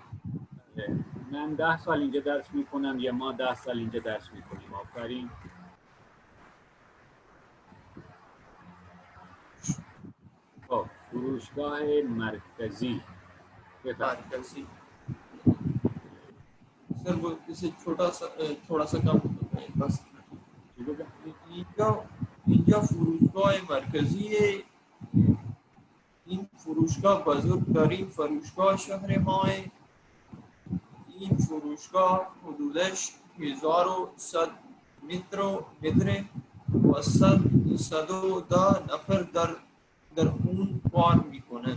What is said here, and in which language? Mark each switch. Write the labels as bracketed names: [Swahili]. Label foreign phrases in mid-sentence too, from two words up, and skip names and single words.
[Persian] من 10 سال اینجا درس میکنم یا ما 10 سال اینجا درس میکنیم. آفرین. فروشگاه مرکزی. [Urdu] مرکزی سر وہ اسے تھوڑا سا کم بس. [Persian] اینجا فروشگاه مرکزی ہے. این فروشگاه بزرگترین فروشگاه شهر ماه. این فروشگاه حدودش 1100 متر و 110 نفر در اون کار میکنند.